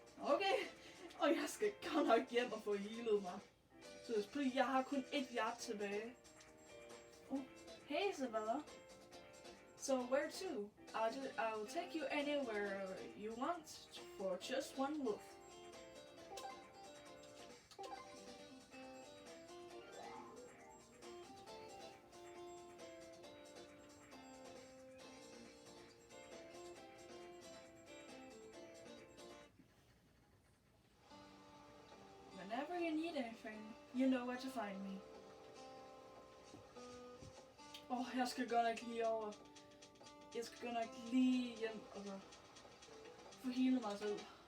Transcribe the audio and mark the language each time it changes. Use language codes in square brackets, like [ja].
[da] Okay, og jeg skal godt nok hjem og få healet mig. Så jeg har kun 1 hjert tilbage. [en] Oh, hey Isabella. So where to? I'll take you anywhere you want for just 1 look. Whenever you need anything, fan. You know where to find me. [da] Jeg skal godt nok lige over. Jeg skal godt nok lige hjem og få healet mig selv.